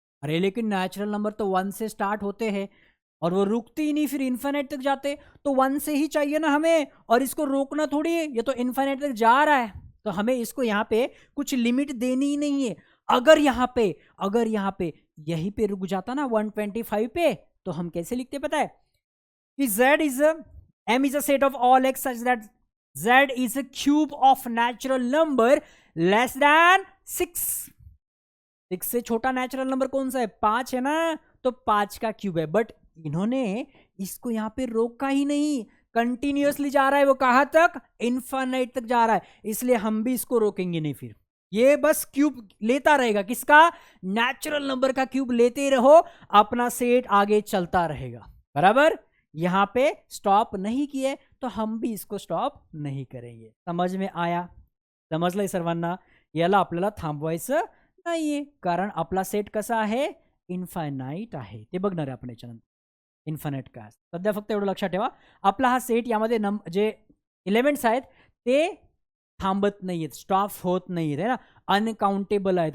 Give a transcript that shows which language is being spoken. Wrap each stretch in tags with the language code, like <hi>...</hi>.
<hi>अरे लेकिन natural number तो 1 से स्टार्ट होते हैं और वो रुकती ही नहीं, फिर इन्फिनिट तक जाते. तो 1 से ही चाहिए ना हमें, और इसको रोकना थोड़ी है, ये तो इन्फिनिट तक जा रहा है. तो हमें इसको यहाँ पे कुछ लिमिट देनी ही नहीं है. अगर यहाँ पे यहीं पे रुक जाता ना 125 पे, तो हम कैसे लिखते पता है?</hi> <en>कि z is a, m is a set of all x such that z is a cube of natural number less than 6.</en> <hi>6 से छोटा नेचुरल नंबर कौन सा है? 5 है ना, तो 5 का क्यूब है. बट इन्होंने इसको यहाँ पे रोका ही नहीं, कंटिन्यूअसली जा रहा है. वो कहां तक? इन्फिनिट तक जा रहा है. इसलिए हम भी इसको रोकेंगे नहीं. फिर ये बस क्यूब लेता रहेगा. किसका? नेचुरल नंबर का क्यूब लेते रहो, अपना सेट आगे चलता रहेगा. बराबर. यहां पे स्टॉप नहीं किए तो हम भी इसको स्टॉप नाही करेंगे. समज में आया?</hi> <mr>समजलंय सर्वांना? याला आपल्याला थांबवायचं नाहीये, कारण आपला सेट कसा आहे, इन्फायनाईट आहे. ते बघणार आहे आपण याच्यानंतर इन्फायनाईट काय असतं. सध्या फक्त एवढं लक्षात ठेवा, आपला हा सेट यामध्ये जे एलिमेंट्स आहेत ते थांबत नाहीयेत, स्टॉप होत नाहीयेत,</mr> <hi>है ना,</hi> <mr>अनकाउंटेबल आहेत.</mr>